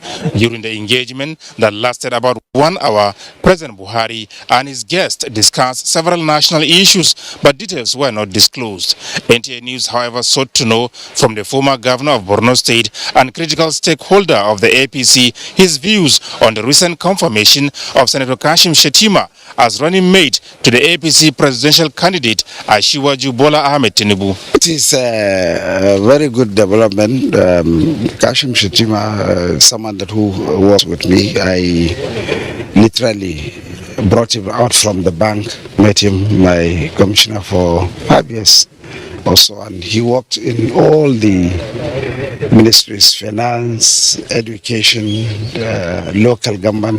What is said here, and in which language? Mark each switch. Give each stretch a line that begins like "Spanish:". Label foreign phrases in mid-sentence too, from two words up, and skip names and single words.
English: During the engagement that lasted about 1 hour, President Buhari and his guests discussed several national issues, but details were not disclosed. NTA News, however, sought to know from the former governor of Borno State and critical stakeholder of the APC his views on the recent confirmation of Senator Kashim Shettima as running mate to the APC presidential candidate Asiwaju Bola Ahmed Tinubu. It is a very good development. Kashim Shettima, someone who was with me, I literally brought him out from the bank, made him my commissioner for 5 years also, and he worked in all the ministries, finance, education, local government.